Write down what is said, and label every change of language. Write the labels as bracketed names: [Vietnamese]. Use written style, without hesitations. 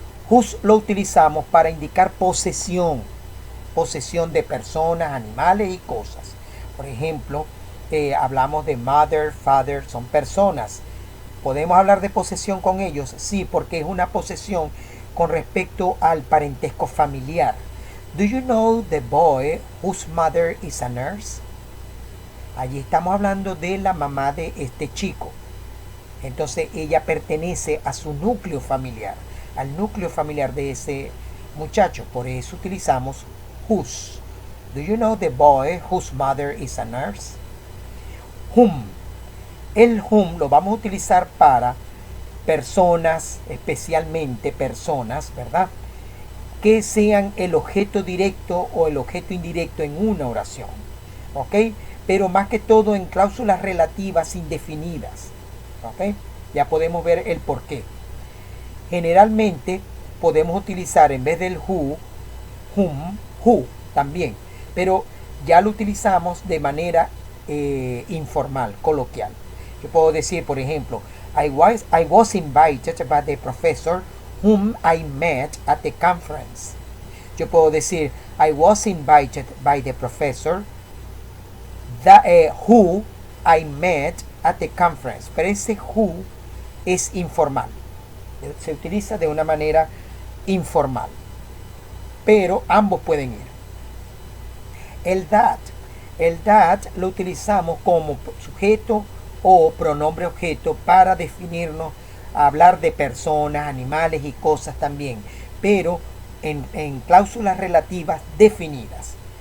[Spanish] Whose lo utilizamos para indicar posesión. Posesión de personas, animales y cosas. Por ejemplo, hablamos de mother, father, son personas. ¿Podemos hablar de posesión con ellos? Sí, porque es una posesión con respecto al parentesco familiar. [English] Do you know the boy whose mother is a nurse? [Spanish] Allí estamos hablando de la mamá de este chico. Entonces ella pertenece a su núcleo familiar, al núcleo familiar de ese muchacho. Por eso utilizamos whose. [English] Do you know the boy whose mother is a nurse? Whom. [Spanish] El whom lo vamos a utilizar para personas, especialmente personas, ¿verdad? Que sean el objeto directo o el objeto indirecto en una oración. ¿Ok? Pero más que todo en cláusulas relativas indefinidas. ¿Ok? Ya podemos ver el por qué. Generalmente podemos utilizar en vez del who, whom, who también. Pero ya lo utilizamos de manera informal, coloquial. Yo puedo decir, por ejemplo, [English] I was invited by the professor whom I met at the conference. [Spanish] Yo puedo decir, [English] I was invited by the professor who I met at the conference. [Spanish] Pero ese who es informal. Se utiliza de una manera informal. Pero ambos pueden ir. El that lo utilizamos como sujeto o pronombre objeto para definirnos, hablar de personas, animales y cosas también, pero en cláusulas relativas definidas.